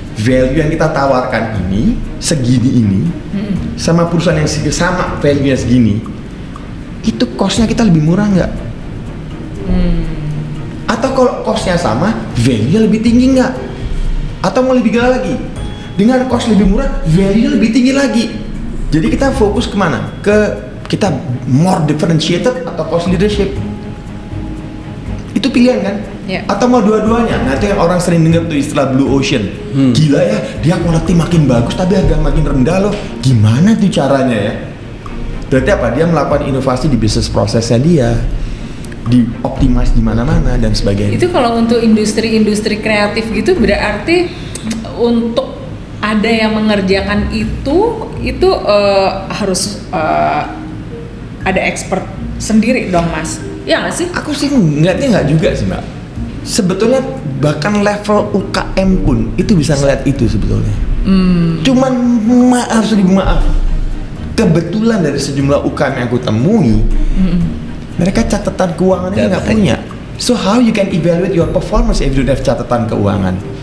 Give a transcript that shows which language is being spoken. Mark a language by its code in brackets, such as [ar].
[id] Value yang kita tawarkan ini segini ini, sama perusahaan yang sama value-nya segini, itu cost-nya kita lebih murah nggak? Atau kalau cost-nya sama, value-nya lebih tinggi nggak? Atau mau lebih gila lagi, dengan cost lebih murah, value-nya lebih tinggi lagi. Jadi kita fokus kemana? Ke kita more differentiated atau cost leadership. Itu pilihan kan? Atau mau dua-duanya. Nah itu yang orang sering dengar tuh istilah blue ocean. Gila ya, dia quality makin bagus tapi harga makin rendah loh. Gimana tuh caranya ya? Berarti apa? Dia melakukan inovasi di bisnis prosesnya dia, dioptimize di mana-mana dan sebagainya. Itu kalau untuk industri-industri kreatif gitu berarti untuk ada yang mengerjakan itu harus ada expert sendiri dong Mas, ya nggak sih? Aku sih ngeliatnya nggak juga sih Mbak. Sebetulnya bahkan level UKM pun itu bisa ngeliat itu sebetulnya. Cuman maaf, kebetulan dari sejumlah UKM yang aku temui, mereka catatan keuangannya nggak punya. [en] So how you can evaluate your performance if you don't have catatan keuangan?